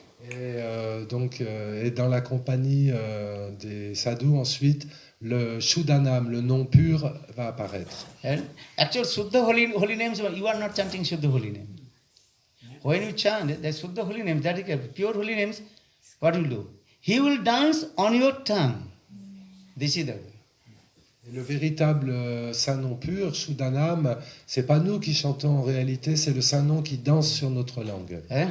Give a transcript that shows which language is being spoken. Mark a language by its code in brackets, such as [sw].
[fr] Et dans la compagnie des sadhus, ensuite, le Shuddhanam, le nom pur, va apparaître. [en] And actual Suddha holy names, you are not chanting Suddha holy name. When you chant the Suddha holy names, that is pure holy names, what will do? He will dance on your tongue. This is the way. [fr] Et le véritable saint nom pur, Shuddhanam, c'est pas nous qui chantons en réalité, c'est le saint nom qui danse sur notre langue.